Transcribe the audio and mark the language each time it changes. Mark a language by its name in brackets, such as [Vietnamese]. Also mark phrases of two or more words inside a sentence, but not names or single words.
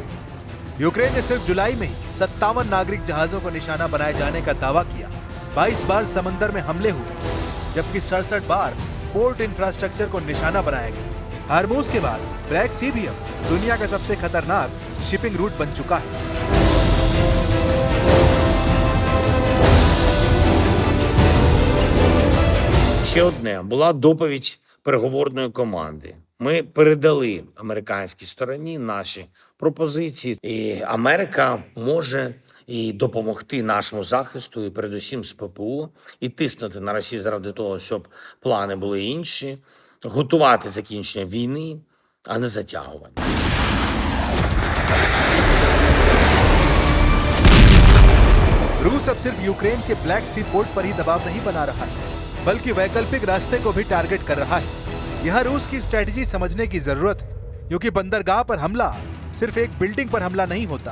[Hindi] यूक्रेन ने सिर्फ जुलाई में ही 57 नागरिक जहाजों को निशाना बनाए जाने का दावा किया। 22 बार समंदर में हमले हुए जबकि 67 बार [English] port infrastructure [Hindi] को निशाना बनाया गया। हार्मूज के बाद ब्लैक सी भी अब दुनिया का सबसे खतरनाक [English] shipping route [Hindi] बन चुका है। [Ukrainian] Ще одне була доповідь переговорної команди. Ми передали американській стороні наші пропозиції, і Америка може і допомогти нашому захисту, і передусім з ППО, і тиснути на Росію заради того, щоб плани були інші, готувати закінчення війни, а не затягування. [Hindi] रूस अब सिर्फ यूक्रेन के ब्लैक सी पोर्ट पर ही दबाव नहीं बना रहा है बल्कि वैकल्पिक रास्ते को भी टारगेट कर रहा है। यह रूस की स्ट्रेटजी समझने की जरूरत है क्योंकि बंदरगाह पर हमला सिर्फ एक बिल्डिंग पर हमला नहीं होता।